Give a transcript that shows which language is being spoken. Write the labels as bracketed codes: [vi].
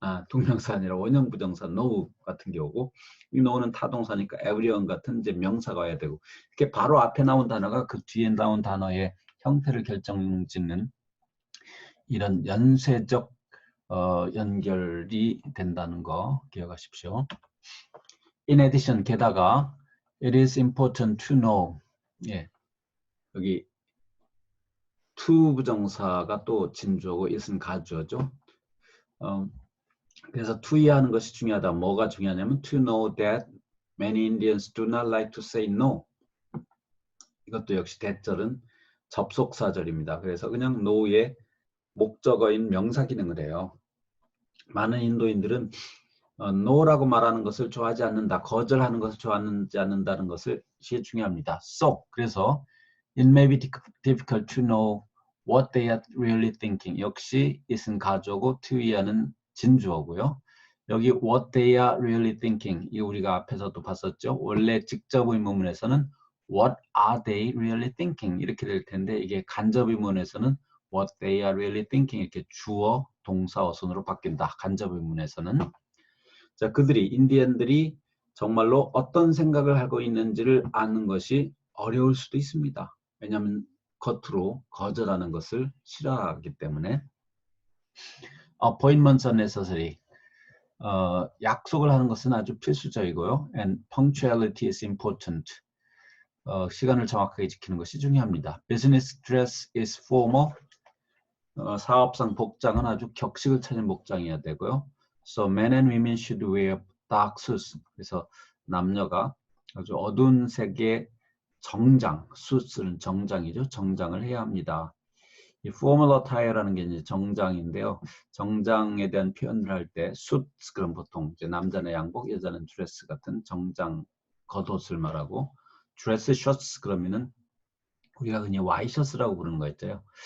[ko] 동명사 아니라 원형 부정사 know 같은 게 오고, 이 know는 타동사니까 everyone 같은 이제 명사가 와야 되고, 이렇게 바로 앞에 나온 단어가 그 뒤에 나온 단어의 형태를 결정짓는 이런 연쇄적 연결이 된다는 거 기억하십시오. [en] In addition, [ko] 게다가 [en] it is important to know. [ko] 예, 여기 to 부정사가 또 진주어고 it은 가주어죠. 그래서 to 이해하는 것이 중요하다. 뭐가 중요하냐면 [en] to know that many Indians do not like to say no. [ko] 이것도 역시 대절은 접속사절입니다. 그래서 그냥 no의 목적어인 명사 기능을 해요. 많은 인도인들은 no라고 말하는 것을 좋아하지 않는다. 거절하는 것을 좋아하지 않는다는 것이 중요합니다. [en] So, [ko] 그래서 [en] it may be difficult to know what they are really thinking. [ko] 역시 it은 가주어고 to 이하는 진주어고요. 여기 [en] what they are really thinking, [ko] 이 우리가 앞에서도 봤었죠. 원래 직접 의문문에서는 [en] what are they really thinking [ko] 이렇게 될 텐데, 이게 간접 의문에서는 [en] what they are really thinking [ko] 이렇게 주어, 동사, 어순으로 바뀐다. 간접 의문에서는. 자, 인디언들이 정말로 어떤 생각을 하고 있는지를 아는 것이 어려울 수도 있습니다. 왜냐하면 겉으로 거절하는 것을 싫어하기 때문에. [en] Appointments are necessary. [ko] 약속을 하는 것은 아주 필수적이고요. [en] And punctuality is important. [ko] 시간을 정확하게 지키는 것이 중요합니다. [en] Business dress is formal. [ko] 사업상 복장은 아주 격식을 차린 복장이어야 되고요. [en] So men and women should wear dark suits. [ko] 그래서 남녀가 아주 어두운 색의 정장, suits는 정장이죠. 정장을 해야 합니다. 이 formal attire라는 게 이제 정장인데요. 정장에 대한 표현을 할 때 suits 그럼 보통 이제 남자는 양복, 여자는 드레스 같은 정장 겉옷을 말하고, dress shirts 그러면은 우리가 그냥 와이셔츠라고 부르는 거 있죠.